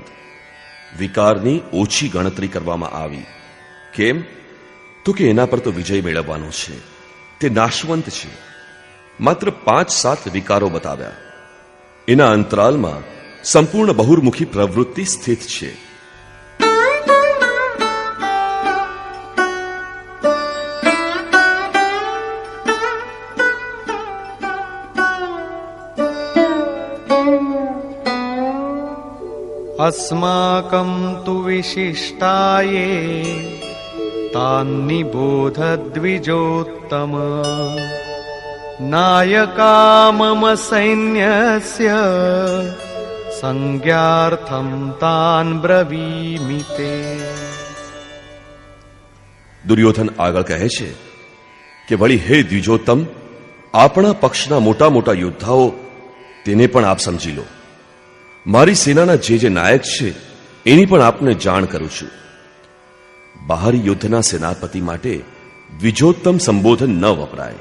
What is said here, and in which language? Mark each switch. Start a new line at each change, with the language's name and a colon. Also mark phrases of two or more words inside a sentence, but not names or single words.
Gujarati: વિકારની ઓછી ગણતરી કરવામાં આવી. કેમ? તો કે એના પર તો વિજય મેળવવાનો છે, તે નાશવંત છે. માત્ર 5-7 વિકારો બતાવ્યા. એના અંતરાલમાં સંપૂર્ણ બહુર્મુખી પ્રવૃત્તિ સ્થિત છે.
Sanskrit: अस्माकं तु विशिष्टाये तान्निबोध द्विजोत्तम नायका मम सैन्यस्य संज्ञार्थं तान् ब्रवीमि ते.
Gujarati: દુર્યોધન આગળ કહે છે કે વળી હે દ્વિજોત્તમ, આપણા પક્ષના મોટા મોટા યોદ્ધાઓ તેને પણ આપ સમજી લો. મારી સેનાના જે નાયક છે એની પણ આપને જાણ કરું છું. બહારી યુદ્ધના સેનાપતિ માટે દ્વિજોત્તમ સંબોધન ન વપરાય.